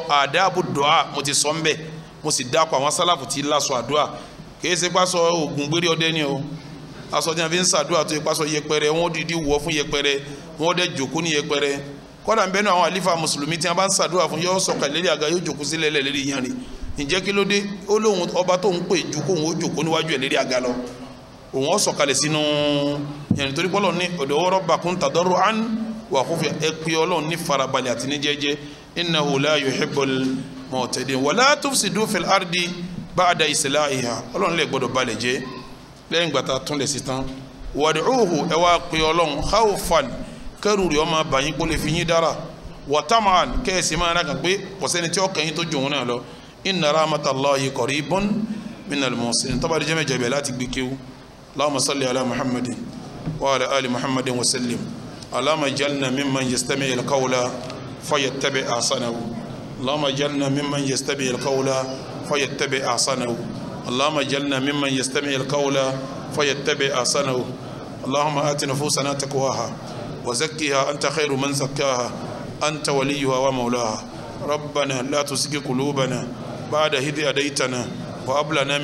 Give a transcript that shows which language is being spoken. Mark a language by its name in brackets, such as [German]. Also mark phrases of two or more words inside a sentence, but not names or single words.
[Yoruba] àdáàbò dùá mo ti sọ ń bẹ̀ mo sì dákọ̀ àwọn salaf tí lásọ àdúrà kì í ṣe pásọ ògùn gbére ọdẹ ni o aṣọ tí wọ́n fi ń ṣàdúrà tó yẹ pásọ yẹpẹrẹ wọ́n dìídì wọ̀ fún yẹpẹrẹ wọ́n dẹ̀ jòkó ní yẹpẹrẹ kọ́dà ń bẹ́nu àwọn àlífà mùsùlùmí tí wọ́n bá ń ṣàdúrà fún yọ sọ̀kà lérí àga yóò jòkó sílẹ̀ lérí yẹn rí ǹjẹ́ kí ló dé ó lóun ọba tó ń pè ju kóun ó jòkó níwájú ẹ̀ lérí àga lọ òun ó sọ̀kalẹ̀ sínú yẹn nítorí pé Ọlọ́run ní [Arabic] ادعوا ربكم تضرعا وخفية [Yoruba] ẹ pé Ọlọ́run ní farabalẹ̀ àti ní jẹ́jẹ́ [Arabic] إنه لا يحب المعتدين ولا تفسدوا في الأرض بعد إصلاحها [Yoruba] Ọlọ́run lè gbọ́dọ̀ balẹ̀ jẹ́ lẹ́yìn gbàtà tún lẹ̀ sí tán wad'uhu ẹ wá pé Ọlọ́run khawfan kẹrù rẹ̀ ọmọ bàyín kó lè fi yín dára wa tama'an kẹ́ẹ̀sì máa rà kàn pé kọ̀sẹ́ni tí ó kẹ́yìn tó jòun náà lọ [Arabic] إن رحمة الله قريب من المحسنين [Yoruba] tọ́ba díjẹ́ mẹ́jọ bẹ̀ láti gbé kéwú [Arabic] اللهم صل على محمد وعلى آل محمد وسلم اللهم اجعلنا ممن يستمع القول فيتبع أحسنه اللهم اجعلنا ممن يستمع القول فيتبع أحسنه اللهم اجعلنا ممن يستمع القول فيتبع أحسنه اللهم آت نفوسنا تقواها وزكها أنت خير من زكاها أنت وليها ومولاها ربنا لا تزغ قلوبنا بعد إذ هديتنا وهب لنا